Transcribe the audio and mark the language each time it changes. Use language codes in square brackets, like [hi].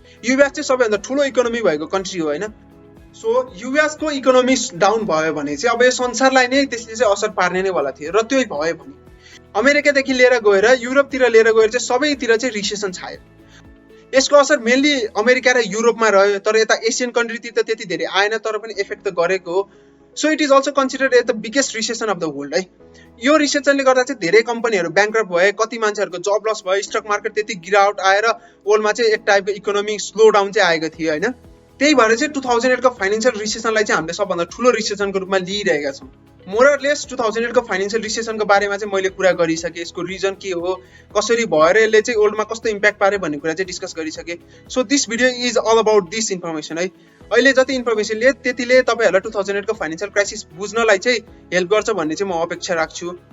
[ne] US चाहिँ सबैभन्दा ठुलो इकोनोमी भएको कन्ट्री हो होइन। सो युएसको इकोनोमी डाउन भयो भने चाहिँ अब यो संसारलाई नै त्यसले चाहिँ असर पार्ने नै वाला थियो। र त्यो भयो भने अमेरिकादेखि लिएर गएर युरोपतिर लिएर गएर चाहिँ सबैतिर चाहिँ रिसेसन छायो। यसको असर मेनली अमेरिका र युरोपमा रह्यो, तर यता एसियन कन्ट्रीतिर त त्यति धेरै आएन, तर पनि इफेक्ट त गरेको हो। [en] So it is also considered as the biggest recession of the world है। [ne] यो रिसेसनले गर्दा चाहिँ धेरै कम्पनीहरू ब्याङ्क्रप्ट भए, कति मान्छेहरूको जब लस भयो, स्टक मार्केट त्यति गिरावट आएर वर्ल्डमा चाहिँ एक टाइपको इकोनोमिक स्लो डाउन चाहिँ आएको थियो होइन। त्यही भएर चाहिँ 2008 को फाइनेन्शियल रिसेसनलाई चाहिँ हामीले सबभन्दा ठुलो रिसेसनको रूपमा लिइरहेका छौँ। मोरलेस 2008 को फाइनेन्शियल रिसेसनको बारेमा चाहिँ मैले कुरा गरिसकेँ, यसको रिजन के हो, कसरी भएर यसले चाहिँ वर्ल्डमा कस्तो इम्प्याक्ट पार्यो भन्ने कुरा चाहिँ डिस्कस गरिसकेँ। [en] So this video is all about this information है। [ne] अहिले जति इन्फर्मेसन लिए त्यतिले तपाईँहरूलाई 2008 को फाइनेन्शियल क्राइसिस बुझ्नलाई चाहिँ हेल्प गर्छ भन्ने चाहिँ म अपेक्षा राख्छु।